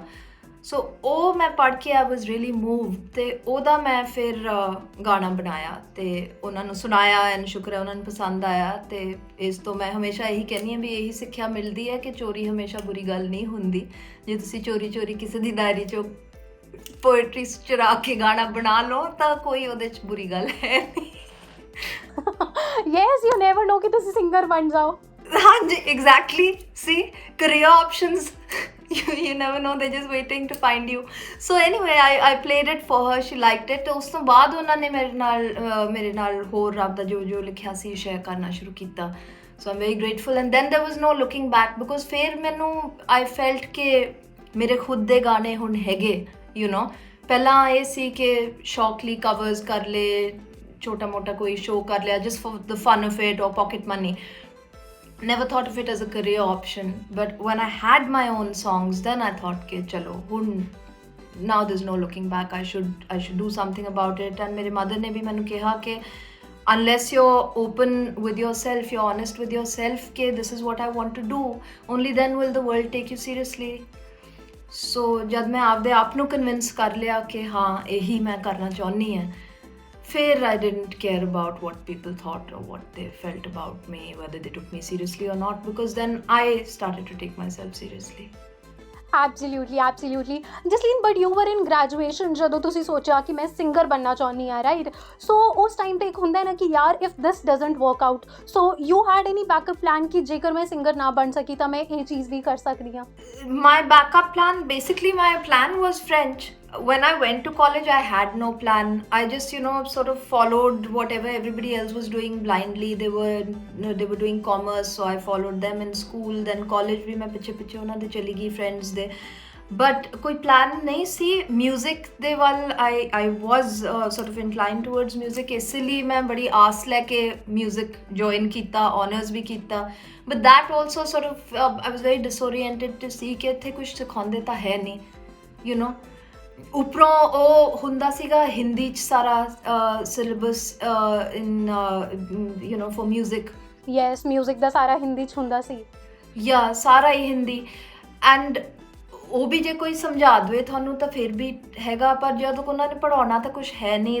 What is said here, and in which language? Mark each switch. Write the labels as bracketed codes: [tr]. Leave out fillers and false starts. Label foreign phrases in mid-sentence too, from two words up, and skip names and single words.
[pa] ਸੋ ਉਹ ਮੈਂ ਪੜ੍ਹ ਕੇ ਆਈ [en] was really moved, [pa] ਅਤੇ ਉਹਦਾ ਮੈਂ ਫਿਰ ਗਾਣਾ ਬਣਾਇਆ ਅਤੇ ਉਹਨਾਂ ਨੂੰ ਸੁਣਾਇਆ। ਐਂਡ ਸ਼ੁਕਰ ਹੈ ਉਹਨਾਂ ਨੂੰ ਪਸੰਦ ਆਇਆ। ਅਤੇ ਇਸ ਤੋਂ ਮੈਂ ਹਮੇਸ਼ਾ ਇਹੀ ਕਹਿੰਦੀ ਹਾਂ ਵੀ ਇਹੀ ਸਿੱਖਿਆ ਮਿਲਦੀ ਹੈ ਕਿ ਚੋਰੀ ਹਮੇਸ਼ਾ ਬੁਰੀ ਗੱਲ ਨਹੀਂ ਹੁੰਦੀ। ਜੇ ਤੁਸੀਂ ਚੋਰੀ ਕਿਸੇ ਦੀ ਡਾਇਰੀ 'ਚੋਂ ਪੋਇਟਰੀ ਚੁਰਾ ਕੇ ਗਾਣਾ ਬਣਾ ਲਓ ਤਾਂ ਕੋਈ ਉਹਦੇ 'ਚ ਬੁਰੀ ਗੱਲ ਹੈ ਨਹੀਂ। [en] yes, you never know [pa] ਕਿ ਤੁਸੀਂ ਸਿੰਗਰ ਬਣ ਜਾਓ। [en] ਹਾਂਜੀ ਐਗਜ਼ੈਕਟਲੀ, ਸੀ career options you never know, they're just waiting to find you. So anyway, I played it for her, she liked it. [pa] ਉਸ ਤੋਂ ਬਾਅਦ ਉਹਨਾਂ ਨੇ ਮੇਰੇ ਨਾਲ ਹੋਰ ਰੱਬ ਦਾ ਜੋ ਲਿਖਿਆ ਸੀ ਸ਼ੇਅਰ ਕਰਨਾ ਸ਼ੁਰੂ ਕੀਤਾ। [en] So I'm very grateful, and then there was no looking back, because [pa] ਫਿਰ ਮੈਨੂੰ [en] I felt [pa] ਕਿ ਮੇਰੇ ਖੁਦ ਦੇ ਗਾਣੇ ਹੁਣ ਹੈਗੇ, [en] you know। [pa] ਪਹਿਲਾਂ ਇਹ ਸੀ ਕਿ ਸ਼ੌਕ ਲਈ ਕਵਰਸ ਕਰ ਲਏ, ਛੋਟਾ ਮੋਟਾ ਕੋਈ ਸ਼ੋਅ ਕਰ ਲਿਆ [en] just for the fun of it or pocket money. Never thought of it as a career option, but when I had my own songs, then I thought [hi] कि चलो [en] now there's no looking back, I should do something about it. And [hi] मेरे mother ने भी मैंने कहा कि [en] unless you're open with yourself, you're honest with yourself [hi] कि [en] this is what I want to do, only then will the world take you seriously. [hi] So जब मैं आपदे आप [pa] ਨੂੰ convince ਕਰ ਲਿਆ [hi] कि हाँ यही मैं करना चाहनी है, [en] ਫਿਰ I didn't care about what people thought or what they felt about me, whether they took me seriously or not, because then I started to take myself seriously. Absolutely, absolutely. [pa] Jasleen, [en] but you were in graduation [pa] ਜਦੋਂ ਤੁਸੀਂ ਸੋਚਿਆ ਕਿ ਮੈਂ ਸਿੰਗਰ ਬਣਨਾ ਚਾਹੁੰਦੀ ਹਾਂ, ਰਾਈਟ? ਸੋ ਉਸ ਟਾਈਮ 'ਤੇ ਇੱਕ ਹੁੰਦਾ ਨਾ ਕਿ ਯਾਰ [en] if this doesn't work out, so you had any backup plan [pa] ਕਿ ਜੇਕਰ ਮੈਂ ਸਿੰਗਰ ਨਾ ਬਣ ਸਕੀ ਤਾਂ ਮੈਂ ਇਹ ਚੀਜ਼ ਵੀ ਕਰ ਸਕਦੀ ਹਾਂ? [en] My backup plan, basically my plan was French. When I went to college, I had no plan. I just, you know, sort of followed whatever everybody else was doing blindly. They were doing commerce, so I followed them in school. Then college [hi] भी मैं [pa] ਪਿੱਛੇ ਉਹਨਾਂ ਦੇ ਚਲੀ ਗਈ friends ਦੇ। But ਕੋਈ plan ਨਹੀਂ ਸੀ music ਦੇ ਵੱਲ। [en] I was sort of inclined towards music, [pa] ਇਸ ਲਈ ਮੈਂ ਬੜੀ ਆਸ ਲੈ ਕੇ music join ਕੀਤਾ, honors ਵੀ ਕੀਤਾ। [en] But that also sort of I was very disoriented to see [pa] ਕਿ ਇੱਥੇ ਕੁਝ ਸਿਖਾਉਂਦੇ ਤਾਂ ਹੈ ਨਹੀਂ, [en] you know। [pa] ਉੱਪਰੋਂ ਉਹ ਹੁੰਦਾ ਸੀਗਾ ਹਿੰਦੀ 'ਚ ਸਾਰਾ ਸਿਲੇਬਸ [en] in you know for music. [pa] ਯੈਸ, ਮਿਊਜ਼ਿਕ ਦਾ ਸਾਰਾ ਹਿੰਦੀ 'ਚ ਹੁੰਦਾ ਸੀ। ਯਾ ਸਾਰਾ ਹੀ ਹਿੰਦੀ। ਐਂਡ ਉਹ ਵੀ ਜੇ ਕੋਈ ਸਮਝਾ ਦੇਵੇ ਤੁਹਾਨੂੰ ਤਾਂ ਫਿਰ ਵੀ ਹੈਗਾ, ਪਰ ਜਦੋਂ ਉਹਨਾਂ ਨੇ ਪੜ੍ਹਾਉਣਾ ਤਾਂ ਕੁਛ ਹੈ ਨਹੀਂ।